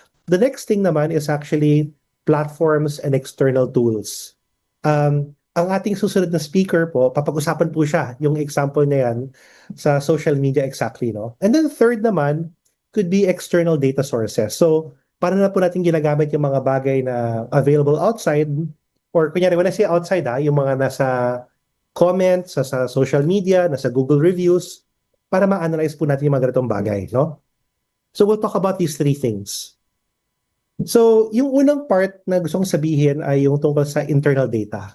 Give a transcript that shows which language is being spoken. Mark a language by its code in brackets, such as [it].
[en] The next thing naman is actually platforms and external tools. [tl] Ang ating susunod na speaker po, papag-usapan po siya, yung example na yan sa social media exactly, no? [en] And then third naman, could be external data sources. [tl] So, paano na po natin ginagamit yung mga bagay na available outside, or kunyari, [en] when I say outside, [tl] yung mga nasa comments, sa social media, nasa Google reviews, para ma-analyze po natin yung mga ganitong bagay, no? [en] So we'll talk about these 3 things. [tl] So, yung unang part na gusto kong sabihin ay yung tungkol sa internal data.